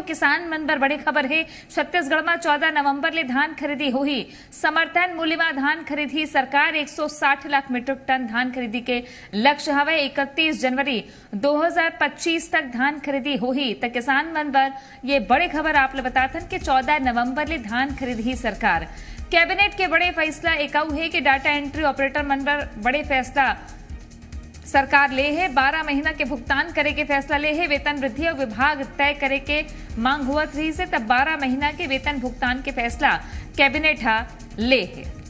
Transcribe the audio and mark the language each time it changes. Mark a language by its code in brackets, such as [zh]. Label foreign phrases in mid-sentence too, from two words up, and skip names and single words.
[hne] किसान मन बर बड़े खबर है। छत्तीसगढ़ में 14 नवंबर ले धान खरीदी होही। समर्थन मूल्य में धान खरीदी सरकार 160 लाख [en] metric ton [hne] धान खरीदी के लक्ष्य हवे। 31 जनवरी 2025 तक धान खरीदी होही। तो किसान मन बर ये बड़े खबर आप ले बताथन कि 14 नवंबर ले धान खरीदी सरकार। कैबिनेट के बड़े फैसला एकाऊ है कि [en] data entry operator [hne] मन पर बड़े फैसला सरकार ले है। 12 महीना के भुगतान करे के फैसला ले है। वेतन वृद्धि और विभाग तय करे के मांग हुआ रही से तब 12 महीना के वेतन भुगतान के फैसला कैबिनेट ले है।